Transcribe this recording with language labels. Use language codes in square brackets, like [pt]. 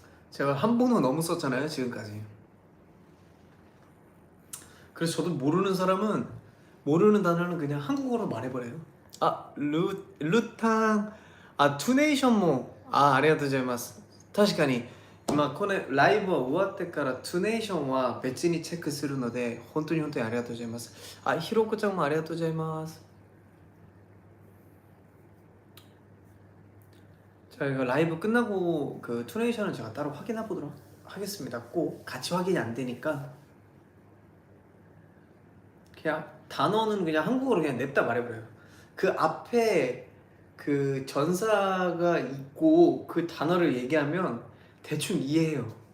[ko] 제가 한국어 너무 썼잖아요 지금까지. 그래서 저도 모르는 사람은 모르는 단어는 그냥 한국어로 말해버려요. 아 루탕 아 투네이션 뭐 [ja] 아리가토우고자이마스. 確かに今このライブは終わってからトゥネーションは別にチェックするので本当にありがとうございます。あ、ひろこちゃんもありがとうございます。 [ko] 자, 이거 라이브 끝나고 그 투네이션은 제가 따로 확인해 보도록 하겠습니다. 꼭 같이 확인이 안 되니까 그냥 단어는 그냥 한국어로 그냥 냅다 말해버려요. 그 앞에 그 전사가 있고 그 단어를 얘기하면 대충 이해해요.